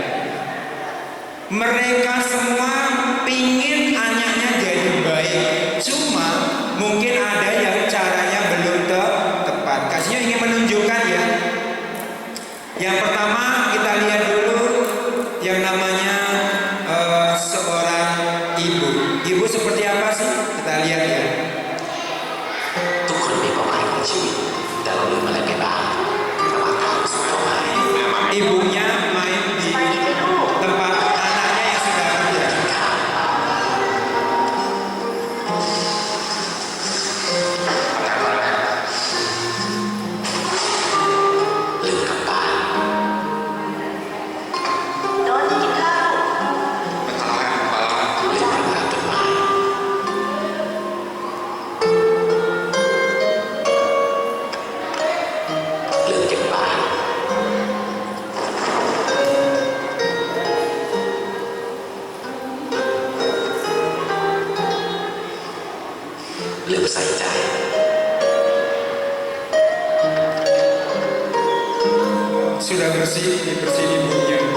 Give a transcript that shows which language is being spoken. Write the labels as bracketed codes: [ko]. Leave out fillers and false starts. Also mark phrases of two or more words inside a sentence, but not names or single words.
[id] Mereka semua pingin anaknya jadi baik, cuma mungkin ada yang caranya belum tepat. Kasihnya ingin menunjukkan ya. Yang pertama kita lihat dulu yang namanya seorang ibu. Ibu seperti apa sih? Kita lihat ya. [th] ทุกคนมีเป้าหมายของชีวิตแต่เราลืมอะไรไปบ้างระหว่างทางสู่เป้าหมาย [id] Ibunya main di tempat anaknya yang sudah kerja. [th] ลืมกลับบ้าน โดนกินข้าว ลืมรดน้ำต้นไม้ ลืมเก็บบ้าน ลืมใส่ใจ [id] Sudah bersih, dibersihin ibunya.